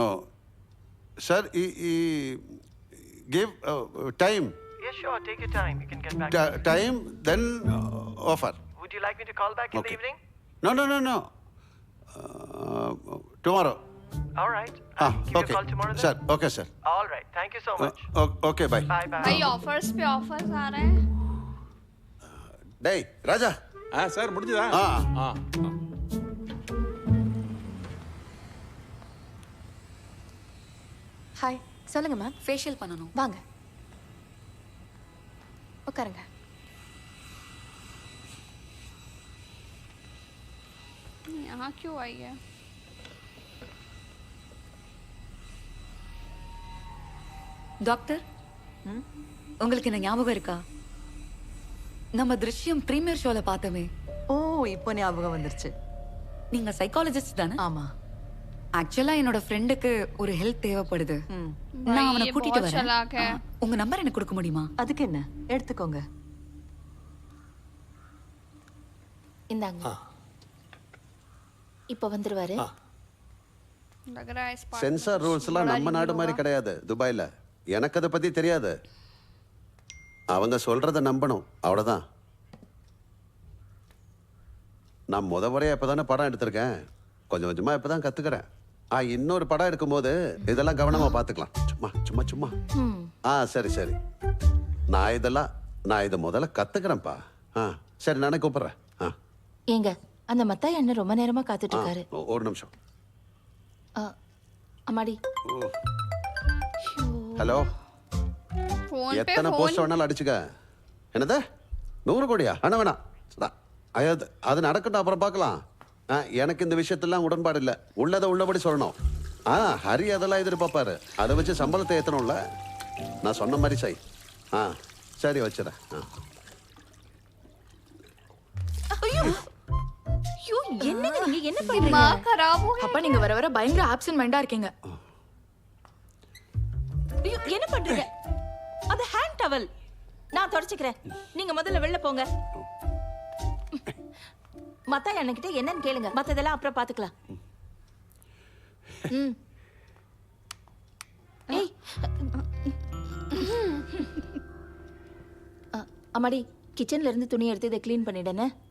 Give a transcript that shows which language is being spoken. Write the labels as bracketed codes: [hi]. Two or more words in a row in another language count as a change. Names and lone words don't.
[en] Sir, no. சார் give time. Yeah, sure. Take your time. You can get back. Time, then offer. Would you like me to call back in the Okay. evening? No. Tomorrow. All right. I'll give you a Okay. call tomorrow then? Sir, okay, sir. All right. Thank you so much. Okay, bye. Bye bye. [hi] भाई ऑफर्स पे ऑफर्स आ रहे हैं [ta] டேய் ராஜா சார் முடிஞ்சதா ஹாய் சொல்லுங்க மேம் ஃபேஷியல் பண்ணணும் வாங்க உட்காருங்க [hi] यहाँ क्यों आई है [ta] டாக்டர் உங்களுக்கு என்ன ஞாபகம் இருக்கா நம்ம திருஷ்யம் [en] premiere show [ta] பார்த்தோமே ஓ இப்போ ஞாபகம் வந்துருச்சு நீங்க சைக்காலஜிஸ்ட் தானே ஆமா ஆக்சுவலா என்னோட ஃப்ரெண்டுக்கு ஒரு ஹெல்ப் தேவைப்படுது நான் அவனை [hi] ये [ta] கூட்டிட்டு [hi] बहुत चालाक है। [ta] வரேன் உங்க நம்பர் எனக்கு கொடுக்க முடியுமா அதுக்கு என்ன எடுத்துக்கோங்க இந்தாங்க இப்போ வந்துருவாரு [hi] लग रहा है इस part [en] censor rules [ta] நம்ம நாடு மாதிரி கிடையாது துபாயில எனக்கு அதை பத்தி தெரியாது அவங்க சொல்றத நம்பணும் அவ்வளவுதான் நான் முறையா இப்பதானே படம் எடுத்திருக்கேன் கொஞ்சம் கொஞ்சமா இப்பதான் கத்துக்கிறேன் இன்னொரு படம் எடுக்கும்போது இதெல்லாம் கவனமா பாத்துக்கலாம் சும்மா சரி நான் இதை முதல்ல கத்துக்கிறேன்ப்பா சரி நானே கூப்பிடுறேன் ஏங்க அந்த மத்தாய் அண்ணன் ரொம்ப நேரமா காத்துட்டு இருக்காரு ஒரு நிமிஷம் அம்மாடி ஹலோ [hi] फोन पे [ta] எத்தனை போஸ்ட் வேணாலும் அடிச்சுக்க என்னது 100 கோடியா வேணாம் அது நடக்கட்டும் அப்புறம் பார்க்கலாம் எனக்கு இந்த விஷயத்தெல்லாம் உடன்பாடு இல்லை உள்ளதை உள்ளபடி சொல்லணும் ஹரி அதெல்லாம் எதிர்பார்ப்பாரு அதை வச்சு சம்பளத்தை ஏற்றணும்ல நான் சொன்ன மாதிரி செய் சரி வச்சுறேன் ஐயோ என்னங்க நீங்க என்ன பண்றீங்க [hi] दिमाग खराब हो गया [ta] அப்பா நீங்க வர வர பயங்கர [en] absent minded [ta] இருக்கீங்க ஐயோ என்ன பண்றீங்க அது [en] hand towel [ta] நான் தொடச்சுக்கிறேன் நீங்க முதல்ல வெளில போங்க மத்தாய் அண்ணன்கிட்ட என்னன்னு கேளுங்க மத்ததெல்லாம் அப்புறம் பாத்துக்கலாம் ஏய் அம்மாடி கிச்சன்ல இருந்து துணி எடுத்து இதை க்ளீன் பண்ணிடுனே